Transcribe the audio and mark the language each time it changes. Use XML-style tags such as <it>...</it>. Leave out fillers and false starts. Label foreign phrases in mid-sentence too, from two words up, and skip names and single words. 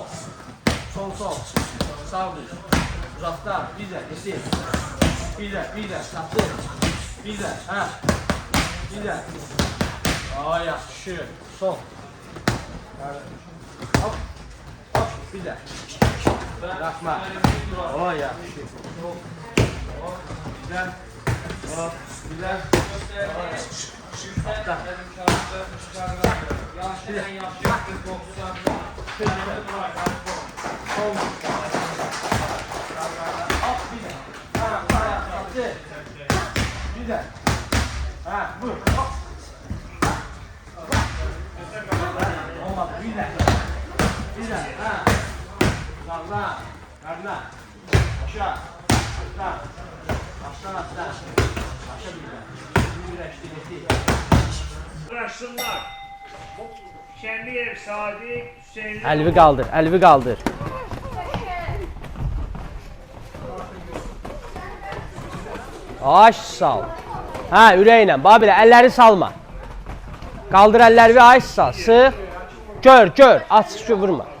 <az>Sol. Sağ düz. Uzaqdan. Bir də. Getir. Bir də. Çatdır. Bir də. Bir də. Yaxşı. Sol. Hop. Bir də.</az> <tr>Bırakma. Yaxşı. Güzel. Hop. Güzel. Hatta. Bir de. Vur. Hop. Olmadı. Bir de. Karna. Aşağı. Baştan atla. Başa bir de. Şimdi birleştirdi. Bıraksınlar. Şenliyev, Sadiq, Hüseyin.</tr> <az>Əlvi qaldır. Aş sal. Ürəklə. Bax belə, əlləri salma. Qaldır əlləri və aş sal. Sıx. Gör.</az>